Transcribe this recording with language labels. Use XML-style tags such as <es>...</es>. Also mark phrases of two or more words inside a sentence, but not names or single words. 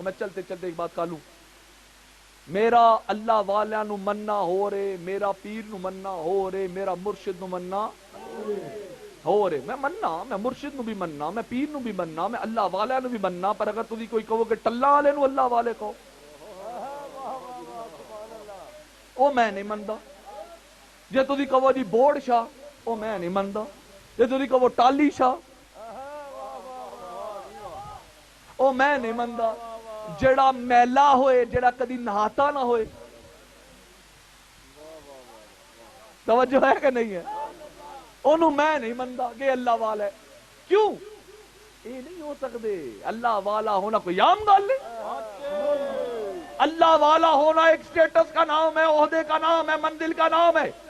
<ur>میں چلتے چلتے ایک بات کہہ لوں.</ur> <pa>میرا اللہ والا نو مننا ہو رے, میرا پیر نو مننا ہو رے, میرا مرشد نو مننا ہو رے. میں مننا, میں مرشد نو بھی مننا, میں پیر نو بھی مننا, میں اللہ والا نو بھی مننا. پر اگر تسی کوئی کہو کہ ٹلا والے نو اللہ والے کہو, او میں نہیں مندا. جے تسی کہو جی بورڈ شاہ, او میں نہیں مندا. جے تسی کہو ٹالی شاہ, او میں نہیں مندا. جڑا میلا ہوئے, جڑا کدی نہاتا نہ ہوئے, توجہ ہے کہ نہیں ہے, انہوں میں نہیں مندا کہ اللہ والا ہے. کیوں؟</pa> <ur>یہ نہیں ہو سکتے. اللہ والا ہونا کوئی عام گل نہیں. اللہ والا ہونا ایک سٹیٹس کا نام ہے, عہدے کا نام ہے, منزل کا نام ہے.</ur>